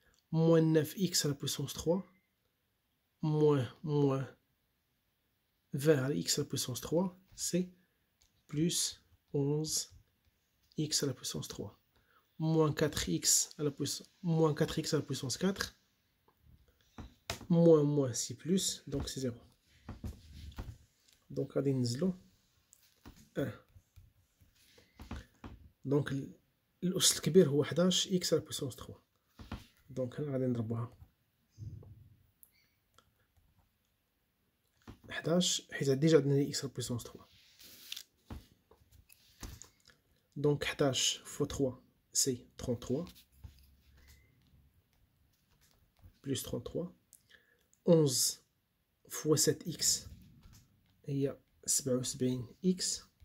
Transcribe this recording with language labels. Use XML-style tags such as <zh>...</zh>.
<fr>Moins 9x à la puissance 3, moins 20 à la x à la puissance 3, c'est plus 11x à la puissance 3. Moins 4x à la puissance, moins 4x à la puissance 4, moins c'est plus, donc c'est 0.</fr> <ar>Donc غادي ننزلو 1. دونك الأس الكبير هو 11 x على بويسونس 3. دونك هنا غادي نضربوها 11 حيت ديجا عندنا x على بويسونس 3.</ar> <fr>دونك 11 fois 3 c'est 33 plus 33. 11 fois 7x هي 77x.</fr>